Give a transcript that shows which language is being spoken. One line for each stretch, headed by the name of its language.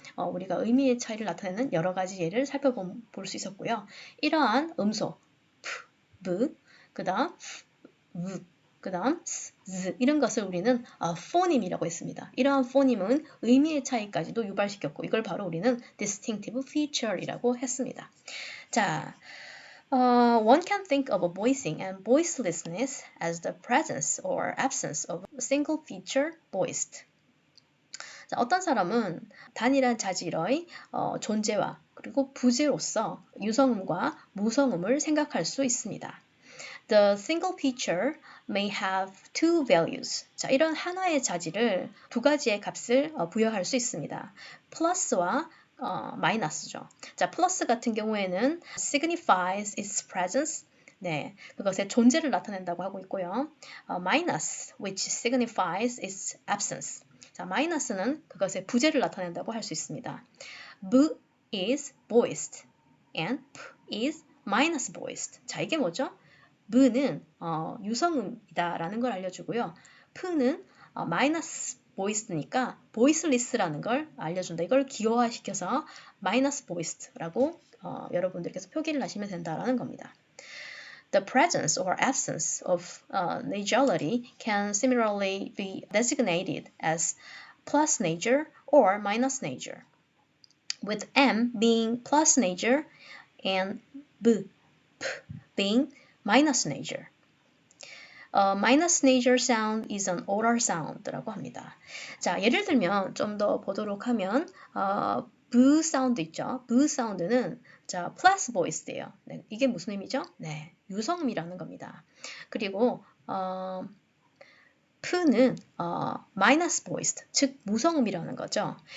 Korean: 우리가 의미의 차이를 나타내는 여러 가지 예를 살펴볼 수 있었고요. 이러한 음소 P, V, 그 다음 V, 그 다음 Z 이런 것을 우리는 포님이라고 했습니다. 이러한 포님은 의미의 차이까지도 유발시켰고 이걸 바로 우리는 distinctive feature이라고 했습니다.
English: 자, one can think of voicing and voicelessness as the presence or absence of a single feature voiced.
Korean: 자, 어떤 사람은 단일한 자질의 존재와 그리고 부재로서 유성음과 무성음을 생각할 수 있습니다.
English: The single feature may have two values.
Korean: 자, 이런 하나의 자질을 두 가지의 값을 부여할 수 있습니다. 플러스와 마이너스죠. 자, 플러스 같은 경우에는
English: signifies its presence.
Korean: 네, 그것의 존재를 나타낸다고 하고 있고요.
English: minus, which signifies its absence.
Korean: 자, 마이너스는 그것의 부재를 나타낸다고 할 수 있습니다.
English: B is voiced and P is minus voiced.
Korean: 자, 이게 뭐죠? B는 유성음이다라는 걸 알려주고요. P는 마이너스 voiced니까 voiceless라는 걸 알려준다. 이걸 기호화시켜서 minus voiced라고 여러분들께서 표기를 하시면 된다라는 겁니다.
English: The presence or absence of nasality can similarly be designated as plus nasal or minus nasal, with M being plus nasal and B, P being minus nasal. Minus nasal sound is an oral sound
Korean: 라고 합니다. 자, 예를 들면 좀 더 보도록 하면 V 사운드 있죠. V 사운드는 자, plus voiced예요. 네, 이게 무슨 의미죠? 네, 유성음이라는 겁니다. 그리고 P는 minus voiced, 즉 무성음이라는 거죠.